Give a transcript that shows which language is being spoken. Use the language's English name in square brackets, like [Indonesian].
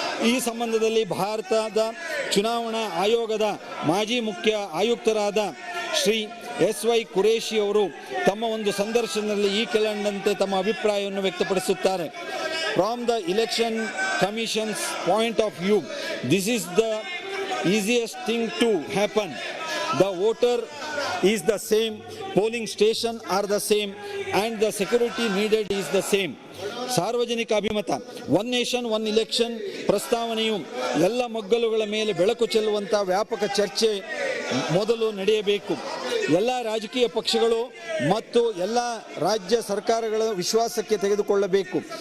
[Kannada] ಈ ಸಂಬಂಧದಲ್ಲಿ ಭಾರತದ ಚುನಾವಣಾ ಆಯೋಗದ ಮಾಜಿ ಮುಖ್ಯ ಆಯುಕ್ತರಾದ ಶ್ರೀ SY ಕುರೇಶಿ ಅವರು ತಮ್ಮ ಒಂದು ಸಂದರ್ಶನದಲ್ಲಿ ಈ ಕೆಳಕಂಡಂತೆ ತಮ್ಮ ಅಭಿಪ್ರಾಯವನ್ನು ವ್ಯಕ್ತಪಡಿಸುತ್ತಾರೆ. [English] From the election commission's point of view, this is the easiest thing to happen. The voter is the same, polling station are the same, and the security needed is the same. [Kannada] ಸಾರ್ವಜನಿಕ ಅಭಿಮತ, one nation one election ಪ್ರಸ್ತಾವನೆಯು ಎಲ್ಲ ಮಗ್ಗಲುಗಳ ಮೇಲೆ ಬೆಳಕು ಚೆಲ್ಲುವಂಥ ವ್ಯಾಪಕ ಚರ್ಚೆ ಮೊದಲು ನಡೆಯಬೇಕು. ಎಲ್ಲ ರಾಜಕೀಯ ಪಕ್ಷಗಳು ಮತ್ತು ಎಲ್ಲ ರಾಜ್ಯ ಸರ್ಕಾರಗಳ ವಿಶ್ವಾಸಕ್ಕೆ ತೆಗೆದುಕೊಳ್ಳಬೇಕು.